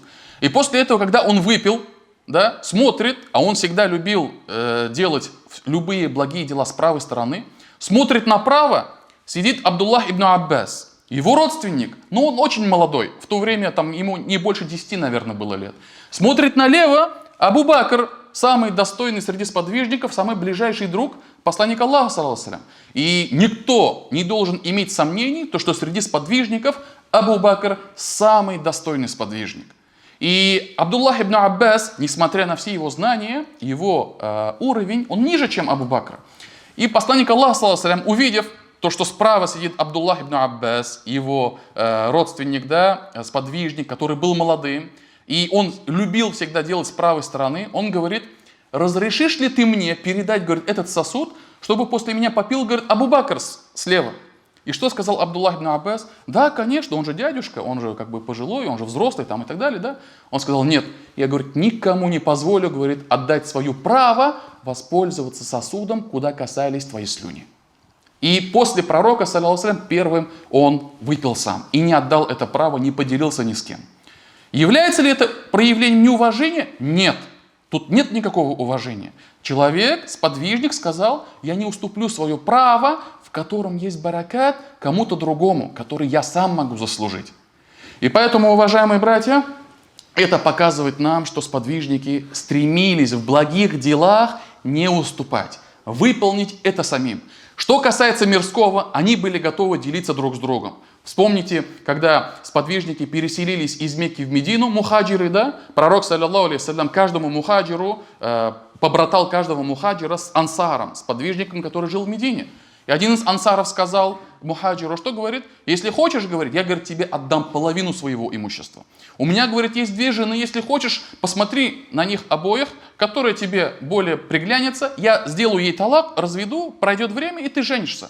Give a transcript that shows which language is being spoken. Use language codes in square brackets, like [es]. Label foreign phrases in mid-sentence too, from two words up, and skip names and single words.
[ru] И после этого, когда он выпил, да, смотрит, а он всегда любил делать любые благие дела с правой стороны, смотрит направо, сидит Абдуллах ибн Аббас, его родственник, но он очень молодой, в то время там, ему не больше 10, наверное, было лет. Смотрит налево, Абу Бакр, самый достойный среди сподвижников, самый ближайший друг посланника Аллаха, [ar] صلى الله عليه وسلم. [ru] И никто не должен иметь сомнений, то, что среди сподвижников Абу Бакр самый достойный сподвижник. И Абдуллах ибн Аббас, несмотря на все его знания, его уровень, он ниже, чем Абу Бакр. И посланник Аллаха, [ar] صلى الله عليه وسلم, [ru] увидев то, что справа сидит Абдуллах ибн Аббас, его родственник, да, сподвижник, который был молодым, и он любил всегда делать с правой стороны, он говорит: разрешишь ли ты мне передать, говорит, этот сосуд, чтобы после меня попил, говорит, Абу Бакр слева? И что сказал Абдуллах ибн Аббас? Да, конечно, он же дядюшка, он же как бы пожилой, он же взрослый там и так далее, да? Он сказал: нет, я, говорит, никому не позволю, говорит, отдать свое право воспользоваться сосудом, куда касались твои слюни. И после пророка, [ar] صلى الله عليه وسلم, [ru] первым он выпил сам и не отдал это право, не поделился ни с кем. Является ли это проявлением неуважения? Нет. Тут нет никакого уважения. Человек, сподвижник, сказал: я не уступлю свое право, в котором есть баракат, кому-то другому, который я сам могу заслужить. И поэтому, уважаемые братья, это показывает нам, что сподвижники стремились в благих делах не уступать, выполнить это самим. Что касается мирского, они были готовы делиться друг с другом. Вспомните, когда сподвижники переселились из Мекки в Медину, мухаджиры, да, пророк, [ar] صلى الله عليه وسلم, [ru] каждому мухаджиру побратал каждого мухаджира с ансаром, с подвижником, который жил в Медине. И один из ансаров сказал мухаджиру, что говорит: если хочешь, говорит, я, говорит, тебе отдам половину своего имущества. У меня, говорит, есть 2 жены, если хочешь, посмотри на них обоих, которая тебе более приглянется, я сделаю ей талак, разведу, пройдет время, и ты женишься.